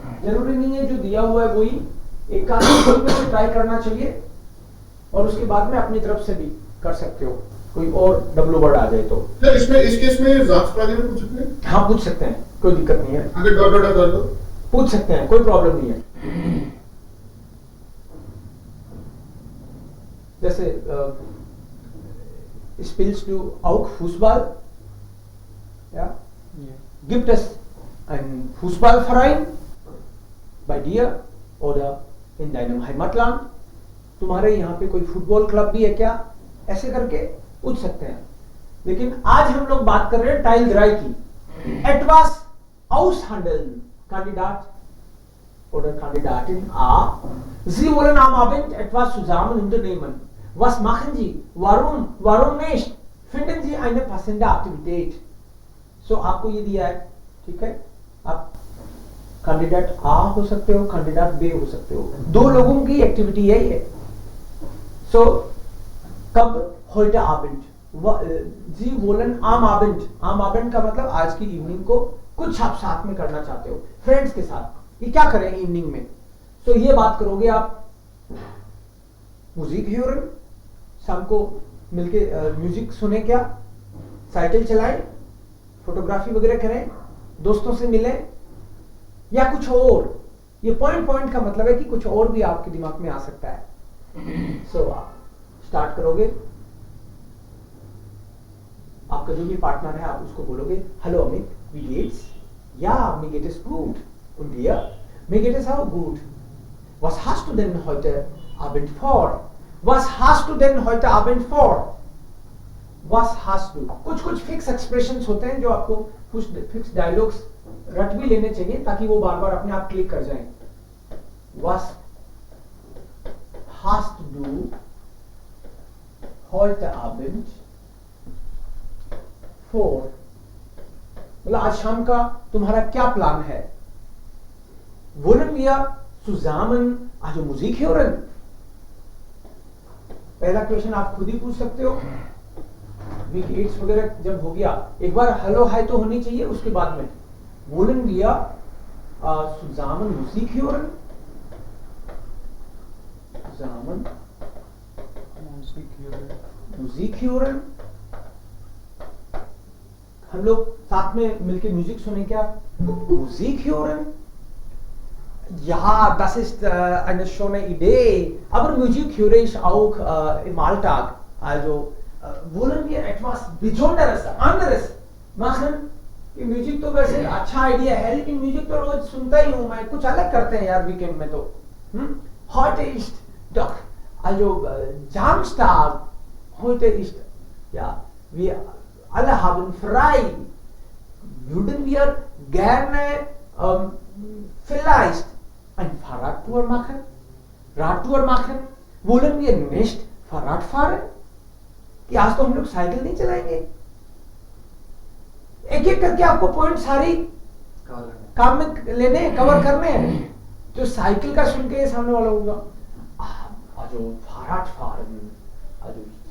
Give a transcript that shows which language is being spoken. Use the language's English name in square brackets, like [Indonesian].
[Hindi] जरूरी नहीं है जो दिया हुआ है वही, एक काम में ट्राई करना चाहिए और उसके बाद में अपनी तरफ से भी कर सकते हो, कोई और W वर्ड आ जाए तो। इसमें इस केस में ज़ात-पाती में पूछ सकते हैं? हाँ पूछ सकते हैं, कोई दिक्कत नहीं है। अगर डॉट डॉट कर दो पूछ सकते हैं, कोई प्रॉब्लम नहीं है। जैसे [German] spielst du auch Fußball? Ja? Gibt es einen Fußballverein bei dir oder in deinem Heimatland? [Hindi] तुम्हारे यहाँ पे कोई फुटबॉल क्लब भी है क्या? ऐसे करके पूछ सकते हैं। लेकिन आज हम लोग बात कर रहे हैं Teil 3 की। [German] Etwas aushandeln, Kandidat oder Kandidatin A. Sie wollen am Abend etwas zusammen unternehmen. Was machen Sie? Warum? Warum nicht? Finden Sie eine passende Aktivität? [Hindi] So आपको ये दिया है, ठीक है, आप कैंडिडेट A हो सकते हो, कैंडिडेट B हो सकते हो, दो लोगों की एक्टिविटी है ये। So कब? [German] heute Abend, Sie wollen am Abend, [Hindi] am Abend का मतलब आज की इवनिंग को कुछ आप साथ में करना चाहते हो फ्रेंड्स के साथ, ये क्या करें इवनिंग में? तो ये बात करोगे आप म्यूजिक [German] hören, [Hindi] शाम को मिलके म्यूजिक सुने, क्या साइकिल चलाएं, फोटोग्राफी वगैरह करें, दोस्तों से मिलें, या कुछ और। ये पॉइंट का मतलब है कि कुछ और भी आपके दिमाग में आ सकता है। सो आप स्टार्ट करोगे, आपका जो भी पार्टनर है आप उसको बोलोगे hello Amit, [German] wie geht's? Ja, mir geht es gut. Und dir? Mir geht es auch gut. Was hast du denn heute Abend vor? Was hast du denn heute Abend vor? Was hast du? [Hindi] कुछ fix expressions होते हैं जो आपको कुछ fix dialogues रट भी लेने चाहिए ताकि वो बार बार अपने आप क्लिक कर जाएं। [German] Was hast du heute Abend vor? [Hindi] मतलब आज शाम का तुम्हारा क्या प्लान है? [German] Wollen wir zusammen also Musik hören? [Hindi] पहला क्वेश्चन आप खुद ही पूछ सकते हो। [German] Wie geht's [Hindi] वगैरह जब हो गया, एक बार हेलो हाय तो होनी चाहिए, उसके बाद में [German] wollen wir zusammen Musik hören? Zusammen Musik hören? [Hindi] हम लोग साथ में मिलके म्यूजिक सुने क्या? [German] Musik hören? Ja, das ist eine schöne Idee. Aber Musik höre ich auch im Alltag. Also wollen wir etwas Besonderes, anderes machen? [Hindi] कि music तो वैसे अच्छा आइडिया है, लेकिन म्यूजिक तो रोज सुनता ही हूँ मैं, कुछ अलग करते हैं यार वीकेंड में तो। [German] Heute ist doch also Samstag. Heute ist ja, wir alle haben frei. Würden wir gerne vielleicht ein Fahrradtour machen? Radtour machen? Wollen wir nicht Fahrrad fahren? [Hindi] कि आज तो हम लोग साइकिल नहीं चलाएंगे। एक एक करके आपको पॉइंट सारी काम में लेने, कवर करने हैं। जो साइकिल का सुन के सामने वाला होगा [German] also Fahrrad fahren, also